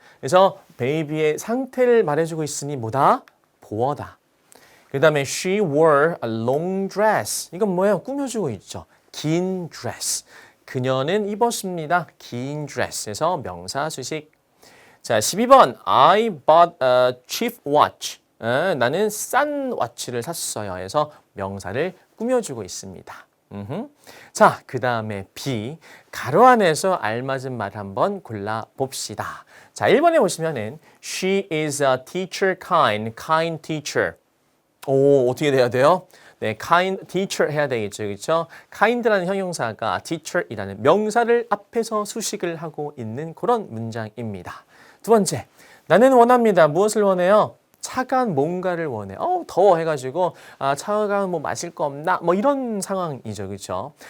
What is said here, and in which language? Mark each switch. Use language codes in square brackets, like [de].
[ko] 그래서 베이비의 상태를 말해주고 있으니 뭐다? 보어다. 그 다음에 [en] she wore a long dress. [ko] 이건 뭐예요? 꾸며주고 있죠. 긴 드레스. 그녀는 입었습니다. 긴 드레스에서 명사 수식. 자, 12번 [en] I bought a cheap watch. [ko] 나는 싼 워치를 샀어요. 해서 명사를 꾸며주고 있습니다. 자, 그 다음에 B. 가로 안에서 알맞은 말 한번 골라봅시다. 자, 1번에 보시면은 [en] She is a teacher kind teacher. [ko] 오, 어떻게 돼야 돼요? 네, [en] kind teacher [ko] 해야 되겠죠. 그렇죠? kind라는 형용사가 teacher이라는 명사를 앞에서 수식을 하고 있는 그런 문장입니다. 두 번째, 나는 원합니다. 무엇을 원해요? 차가운 뭔가를 원해. 더워 해가지고 차가운 뭐 마실 거 없나? 뭐 이런 상황이죠. 그렇죠?